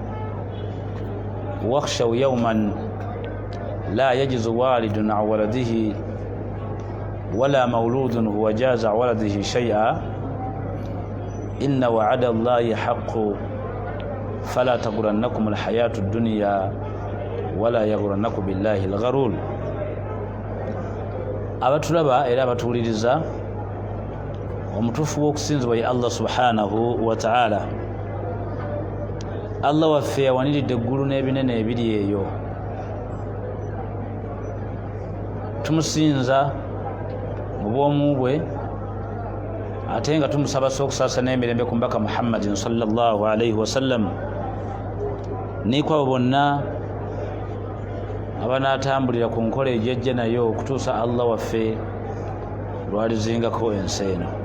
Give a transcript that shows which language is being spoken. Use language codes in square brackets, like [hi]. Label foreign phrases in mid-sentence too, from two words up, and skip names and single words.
[ar] واخشوا يوما لا يجز والد عن ولده ولا مولود هو جاز عن ولده شيئا إن وعد الله حق فلا تغرنكم الحياة الدنيا ولا يغرنكم بالله الغرور. [lg] abatulaba era abatuliriza omutufu w'okusinzibwa ye Allah [ar] سبحانه وتعالى. [lg] Allah waffe yawaniridde eggulu n'ebinene ebiri eyo, tumusinza mu bwomu bwe ate nga tumusaba okusaasa n'emirembe ku mbaka Muhammadin [ar] صلى الله عليه وسلم [lg] n'iko abo bonna abanaatambulira ku nkola ejjejje nayo okutuusa Allah waffe lwalizingako ensi eno.